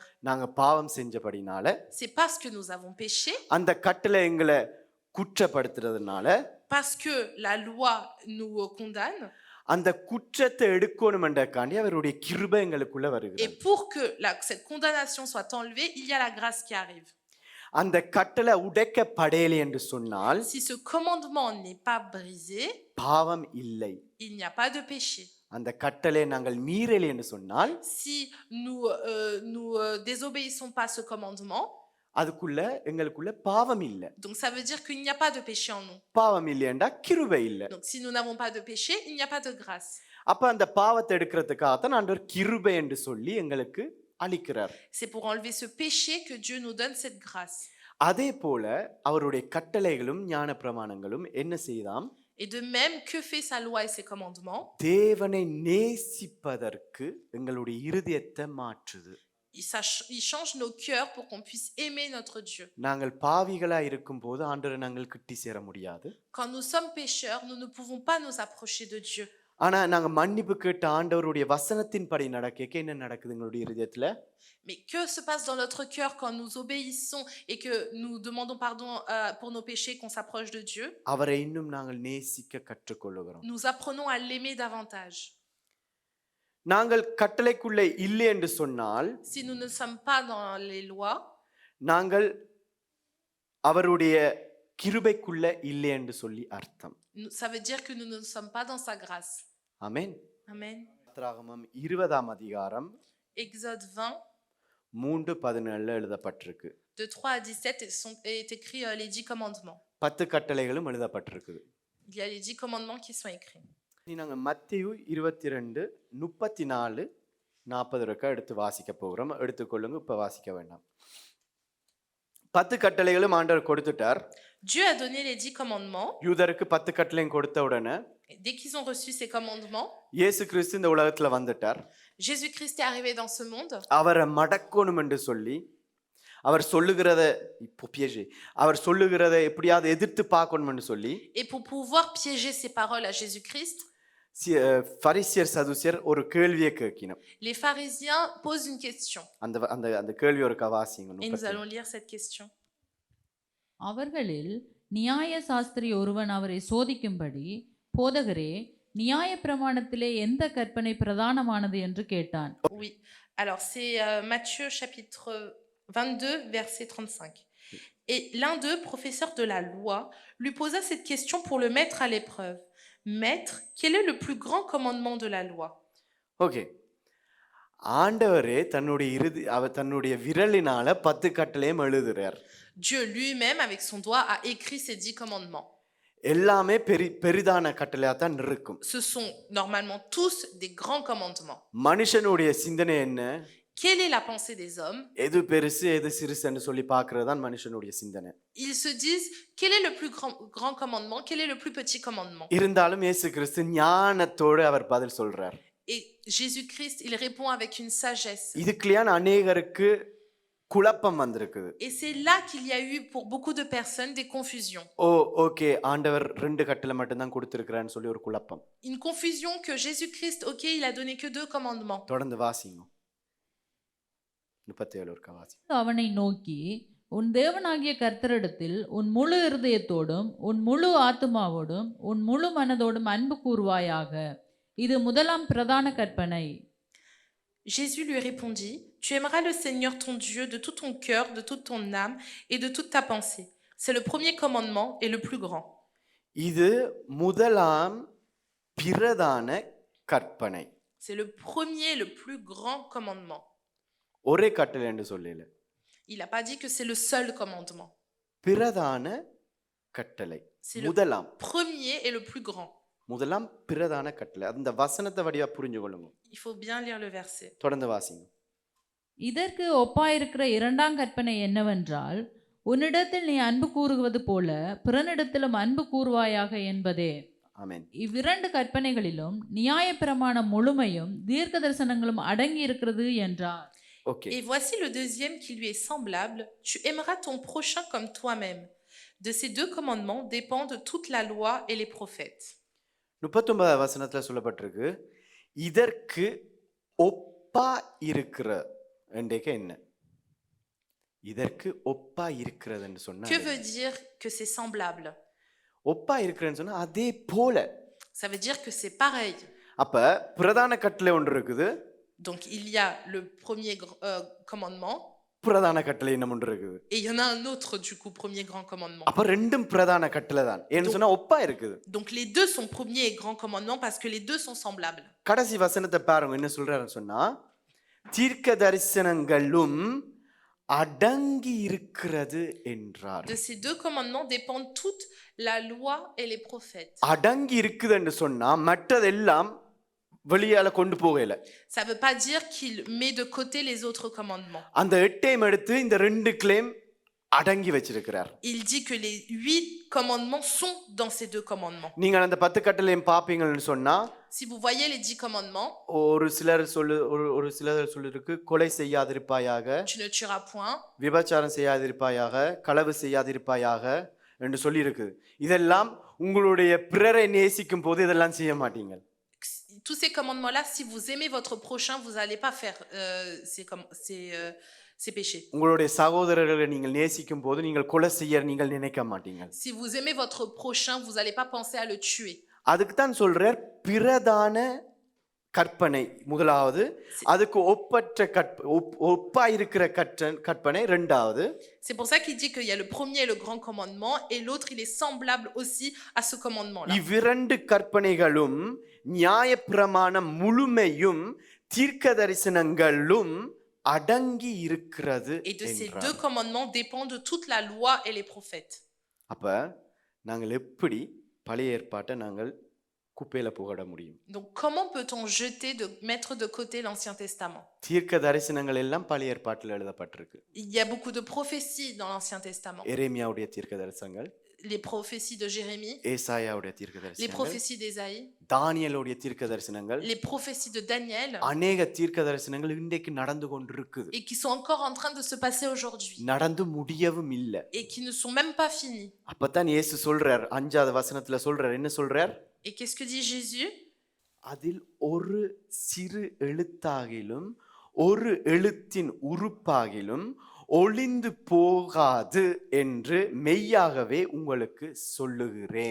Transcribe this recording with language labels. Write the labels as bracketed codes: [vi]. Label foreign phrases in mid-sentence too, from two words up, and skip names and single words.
[ta] நாங்க பாவம் செஞ்சபடினால, [fr] C'est parce que nous avons péché, [ta] அந்த கட்டளை எங்களை குற்றப்படுத்துறதுனால, [fr] parce que la loi nous condamne, [ta] அந்த குற்றத்தை எடுக்கணும்ன்றக்காண்டி அவருடைய கிருபை எங்களுக்குள்ள et வருகிறது. [fr] pour que cette condamnation soit enlevée, il y a la grâce qui arrive. [ta] அந்த கட்டளை உடைக்கப்படலை என்று சொன்னால் [fr] Si ce commandement n'est pas brisé, [ta] பாவம் இல்லை. [fr] il n'y a pas de péché. [ta] அந்த கட்டளை நாங்கள் மீறலை என்று சொன்னால் [fr] Si nous désobéissons pas ce commandement, [ta] அதுக்குள்ள எங்களுக்குள்ள பாவம் இல்லை. [fr] donc ça veut dire qu'il n'y a pas de péché en nous. [ta] பாவம் இல்லையென்றா கிருபை இல்லை. [fr] Donc si nous n'avons pas de péché, il n'y a pas de grâce. [ta] அப்ப அந்த பாவத்தை எடுக்கிறதுக்காகத்தான் ஆண்டவர் கிருபை என்று சொல்லி எங்களுக்கு அளிக்கிறார். [fr] C'est pour enlever ce péché que Dieu nous donne cette grâce. [ta] அதே போல அவருடைய கட்டளைகளும் ஞான பிரமாணங்களும் என்ன செய்தாம்? [fr] Et de même, que fait sa loi et ses commandements? [ta] தேவனை நேசிப்பதற்கு எங்களுடைய இருதயத்தை மாற்றுது. [fr] il change nos cœurs pour qu'on puisse aimer notre Dieu. [ta] நாங்கள் பாவிகளா இருக்கும்போது ஆண்டவரை நாங்கள் கிட்டி சேர முடியாது. [fr] Quand nous sommes pécheurs, nous ne pouvons pas nous approcher de Dieu. [ta] ஆனா நாங்க மன்னிப்பு கேட்ட ஆண்டவருடைய வசனத்தின்படி நடக்க என்ன நடக்குது எங்களுடைய இதயத்துல? [fr] Mais que se passe dans notre cœur quand nous obéissons et que nous demandons pardon pour nos péchés, qu'on s'approche de Dieu? [ta] அவரை இன்னும் நாங்கள் நேசிக்க கற்றுக்கொள்ளுகிறோம். [fr] Nous apprenons à l'aimer davantage. [ta] நாங்கள் கட்டளைக்குள்ளே இல்லை என்று சொன்னால் [fr] Si nous ne sommes pas dans les lois, [ta] நாங்கள் அவருடைய கிருபைக்குள்ள இல்லை என்று சொல்லி அர்த்தம். [fr] ça veut dire que nous ne sommes pas dans sa grâce. [ta] ஆமென். Amen. யாத்திராகமம் 20ஆம் அதிகாரம் [fr] Exode 20, [ta] 3:17 எழுதப்பட்டிருக்கு. [fr] de 3 à 17 est écrit les 10 commandements. [ta] 10 கட்டளைகளும் எழுதப்பட்டிருக்குது. [fr] Il y a les 10 commandements qui sont écrits. [ta] நாங்க மத்தேயு 22:34-40 எடுத்து வாசிக்க போகிறோம். எடுத்துக்கொள்ளுங்க, இப்ப வாசிக்க வேண்டாம். 10 கட்டளைகளும் ஆண்டவர் கொடுத்துட்டார். [fr] Dieu a donné les 10 commandements. [ta] யூதருக்கு 10 கட்டளையும் கொடுத்த உடனே [fr] Dès qu'ils ont reçu ces commandements, [ta] இயேசு கிறிஸ்து இந்த உலகத்துல வந்துட்டார். [fr] Jésus-Christ est arrivé dans ce monde. [ta] அவரை மடக்கணும் என்று சொல்லி அவர் சொல்லுகிறத அவர் சொல்லுகிறத எப்படியாவது எதிர்த்து பார்க்கணும்னு சொல்லி [fr] Et pour pouvoir piéger ces paroles à Jésus-Christ, [ta] பரிசேயர் சதுசேயர் ஒரு கேள்வியை கேட்கினோம். [fr] les pharisiens posent une question. [ta] அந்த அந்த அந்த கேள்வி ஒரு கவாசிங்க. [fr] Et nous allons lire cette question. [ta] அவர்களில் நியாய சாஸ்திரி ஒருவன் அவரை சோதிக்கும்படி, போதகரே, நியாய பிரமாணத்திலே எந்த கற்பனை பிரதானமானது என்று கேட்டான். [fr] Oui. Alors c'est Matthieu chapitre 22 verset 35. Et l'un d'eux, professeur de la loi, lui posa cette question pour le mettre à l'épreuve. Maître, quel est le plus grand commandement de la loi? [ta] ஓகே, ஆண்டவரே தன்னுடைய விரலினால 10 கட்டளையும் எழுதுறார். [fr] Dieu lui-même avec son doigt a écrit ces 10 commandements. [ta] எல்லாமே பெரிதான கட்டளையா தான் இருக்கும். [fr] Ce sont normalement tous des grands commandements. [ta] மனுஷனுடைய சிந்தனை என்ன? [fr] Quelle est la pensée des hommes? [ta] எது பெருசு எது சிறுசுன்னு சொல்லி பார்க்கிறது தான் மனுஷனுடைய சிந்தனை. [fr] Ils se disent quel est le plus grand commandement, quel est le plus petit commandement. [ta] இருந்தாலும் இயேசு கிறிஸ்து ஞானத்தோடு அவர் பதில் சொல்றார். [fr] Et Jésus-Christ, il répond avec une sagesse. [ta] இதுக்குள்ளேயான அநேகருக்கு குழப்பம் வந்திருக்குது. [fr] Et c'est là qu'il y a eu pour beaucoup de personnes des confusions. [ta] ஓகே, ஆண்டவர் 2 கட்டளை மட்டும் தான் கொடுத்திருக்கிறான்னு சொல்லி ஒரு குழப்பம். [fr] Une confusion que Jésus-Christ, OK, il a donné que 2 commandements. [ta] தொடர்ந்து வாசிங்க. 37 ஒரு வாசி. அவனை நோக்கி, உன் தேவனாகிய கர்த்தரிடத்தில் உன் முழு இருதயத்தோடும் உன் முழு ஆத்துமாவோடும் உன் முழு மனதோடும் அன்பு கூர்வாயாக. இது முதலாம் பிரதான கற்பனை. [fr] Jésus lui répondit, tu aimeras le Seigneur ton Dieu de tout ton cœur, de toute ton âme et de toute ta pensée. C'est le premier commandement et le plus grand. [ta] இது முதலாம் பிரதான கற்பனை. [fr] C'est le premier, le plus grand commandement. [ta] ஒரே கட்டளை என்று சொல்லல. [fr] Il n'a pas dit que c'est le seul commandement. [ta] பிரதான கட்டளை. முதலாம். [fr] Premier et le plus grand. [ta] முதலாம் பிரதான கட்டளை. அந்த வசனத்தை வடிவா புரிஞ்சுக்கொள்ளுங்க. [fr] Il faut bien lire le verset. [ta] தொடர்ந்து வாசிங்க. இதற்கு ஒப்பாயிருக்கிற இரண்டாம் கற்பனை என்னவென்றால், உன்னிடத்தில் நீ அன்பு கூறுவது போல பிறனிடத்திலும் அன்பு கூறுவாயாக என்பதே. ஆமென். இவ்விரண்டு கற்பனைகளிலும் நியாயப்பிரமாணம் முழுமையும் தீர்க்க தரிசனங்களும் அடங்கி இருக்கிறது என்றார். [fr] Okay. Et voici le deuxième qui lui est semblable. Tu aimeras ton prochain comme toi-même. De ces 2 commandements dépendent toute la loi et les prophètes. [ta] 39 வசனத்துல சொல்லப்பட்டிருக்கு, இதற்கு ஒப்பா இருக்கிற என்றேக்க என்ன? இதற்கு ஒப்பா இருக்கிறதுன்னு சொன்னா [fr] Que veut dire que c'est semblable? [ta] ஒப்பா இருக்கிறேன்னு சொன்னா அதே போல. [fr] Ça veut dire que c'est pareil. [ta] அப்ப பிரதான கட்டளை ஒன்று இருக்குது. [fr] Donc il y a le premier commandement. [ta] பிரதான கட்டளை என்ன ஒன்று இருக்குது. [fr] Et il y en a un autre du coup, premier grand commandement. [ta] அப்ப ரெண்டும் பிரதான கட்டளை தான். ஏன்னு சொன்னா ஒப்பா இருக்குது. [fr] Donc les deux sont premier et grand commandement parce que les deux sont semblables. [ta] கடைசி வசனத்தை பாருங்க என்ன சொல்றாருன்னு சொன்னா, தீர்க்க தரிசனங்களும் அடங்கி இருக்கிறது என்றார். [fr] De ces 2 commandements dépendent toute la loi et les prophètes. [ta] அடங்கி இருக்குதுன்னு சொன்னா மற்றதெல்லாம் வெளியால கொண்டு போகல. [fr] Ça veut pas dire qu'il met de côté les autres commandements. [ta] அந்த 8ஐயும் எடுத்து இந்த 2 கிளைம் அடங்கி வச்சிருக்கிறார். [fr] Il dit que les 8 commandements sont dans ces 2 commandements. [ta] நீங்க அந்த 10 கட்டளையும் பாப்பீங்கன்னு சொன்னா [fr] si vous voyez les 10 commandements, [ta] ஒரு சிலர் சொல்லிருக்கு கொலை செய்யாதிருப்பாயாக, [fr] tu ne tueras point, [ta] விபச்சாரம் செய்யாதிருப்பாயாக, களவு செய்யாதிருப்பாயாக என்று சொல்லி இருக்குது. இதெல்லாம் உங்களுடைய பிறரை நேசிக்கும் போது இதெல்லாம் செய்ய மாட்டீங்க. [fr] tous ces commandements-là, si vous aimez votre prochain, vous n'allez pas faire ces péchés. [ta] உங்களுடைய சகோதரர்களை நீங்கள் நேசிக்கும் போது நீங்கள் கொலை செய்ய நீங்கள் நினைக்க மாட்டீங்க. [fr] Si vous aimez votre prochain, vous n'allez pas penser à le tuer. [ta] அதுக்கு தான் சொல்றார் பிரதான கற்பனை முதலாவது, அதுக்கு ஒப்பா இருக்கிற கற்பனை இரண்டாவது. [fr] C'est pour ça qu'il dit qu'il y a le premier et le grand commandement et l'autre il est semblable aussi à ce commandement-là. [ta] இவ்விரண்டு கற்பனைகளும் நியாயப்பிரமாணம் முழுமையும் தீர்க்க தரிசனங்களும் அடங்கி இருக்கிறது [fr] Et de ces [ta] என்றார். [fr] deux commandements dépendent de toute la loi et les prophètes. [ta] அப்ப நாங்கள் எப்படி பழைய ஏற்பாட்டை நாங்கள் குப்பையில புகட முடியும்? [fr] Donc comment peut-on mettre de côté l'Ancien Testament? [ta] தீர்க்க தரிசனங்கள் எல்லாம் பழைய ஏற்பாட்டில் எழுதப்பட்டிருக்கு. [fr] Il y a beaucoup de prophéties dans l'Ancien Testament. [ta] எரேமியாவுடைய தீர்க்க தரிசனங்கள், [fr] Les prophéties de Jérémie, [ta] ஏசாயாவுடைய தீர்க்க les தரிசனங்கள், [fr] prophéties d'Ésaïe, [ta] தானியேலுடைய தீர்க்க தரிசனங்கள், [fr] les prophéties de Daniel [ta] அநேக தீர்க்க தரிசனங்கள் இன்றைக்கு நடந்து கொண்டிருக்குது. [fr] et qui sont encore en train de se passer aujourd'hui [ta] நடந்து முடியவும் இல்லை. [fr] et qui ne sont même pas finis. [ta] அப்பதான் இயேசு சொல்றார், 5வது வசனத்துல சொல்றார், என்ன சொல்றார்? [fr] Et qu'est-ce que dit Jésus? [ta] அதில் ஒரு சிறு எழுத்தாகிலும் ஒரு எழுத்தின் உறுப்பாகிலும் ஒளிந்து போகாது என்று மெய்யாகவே உங்களுக்கு சொல்லுகிறேன்.